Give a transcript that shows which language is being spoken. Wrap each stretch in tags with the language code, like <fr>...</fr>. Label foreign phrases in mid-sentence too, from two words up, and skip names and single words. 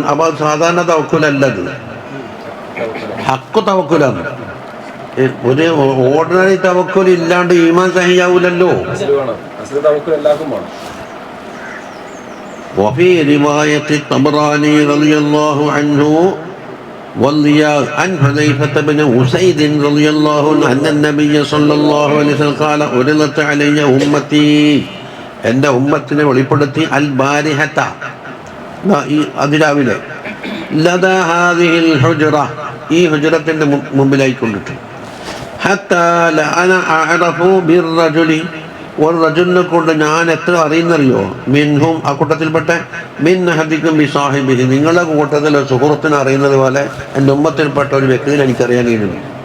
<ml>അപ്പൊ സാധാരണ തവക്കുലല്ലത്, ഹക്ക് തവക്കുലാണ്. ഒരു ഓർഡിനറി തവക്കുൽ ഇല്ലാണ്ട് ഈമാൻ സഹിയാവൂലല്ലോ.</ml> <ar>وفي رواية الطبراني رضي الله عنه والضياء عن حذيفة بن أسيد رضي الله عنه أن النبي صلى الله عليه وسلم قال عرضت علي أمتي.</ar> <ml>എൻ്റെ ഉമ്മത്തിനെ വെളിപ്പെടുത്തി</ml> <ar>البارحة,</ar> <ml>ഈ അതിരാവിലെ,</ml> <ar>لدى هذه الحجرة,</ar> <ml>ഈ ഹുജ്റത്തിന്റെ മുമ്പിലായി കൊണ്ടിട്ട്,</ml> <ar>حتى لأنا أعرف بالرجل,</ar> <ml>ഒരു റജുലിനെ കൊണ്ട് ഞാൻ എത്ര അറിയുന്നറിയോ, മിൻഹും, ആ കൂട്ടത്തിൽപ്പെട്ട,</ml> <ar>من أحدكم بصاحبه,</ar> <ml>നിങ്ങളുടെ കൂട്ടത്തിൽ ഒരു സുഹൃത്തിനെ അറിയുന്നത് പോലെ എൻ്റെ ഉമ്മത്തിൽപ്പെട്ട ഒരു വ്യക്തിനെ എനിക്കറിയാൻ കഴിയുന്നു.</ml>